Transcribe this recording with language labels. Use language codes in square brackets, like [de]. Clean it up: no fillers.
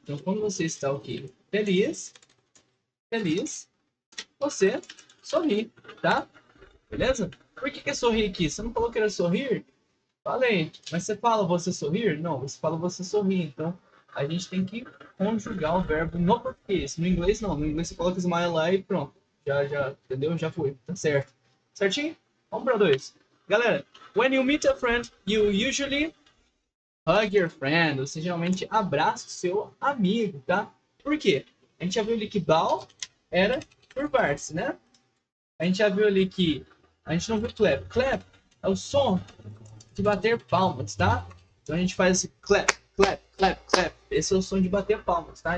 [pt] Então, quando você está o quê? Feliz, você sorri, tá? Beleza? Por que é sorrir aqui? Você não falou que era sorrir? Falei. Mas você fala você sorrir? Não, você fala você sorrir. Então, a gente tem que conjugar o verbo no português. No inglês, não. No inglês, você coloca smile lá e pronto. Já, entendeu? Já foi. Tá certo. Certinho? Vamos para dois. Galera, [en] when you meet a friend, you usually hug your friend. [pt] Você geralmente abraça o seu amigo, tá? Por quê? A gente já viu ali que bow era curvar-se, né? A gente já viu ali que a gente não viu clap. Clap é o som de bater palmas, tá? Então a gente faz esse clap, clap, clap, clap. Esse é o som de bater palmas, tá?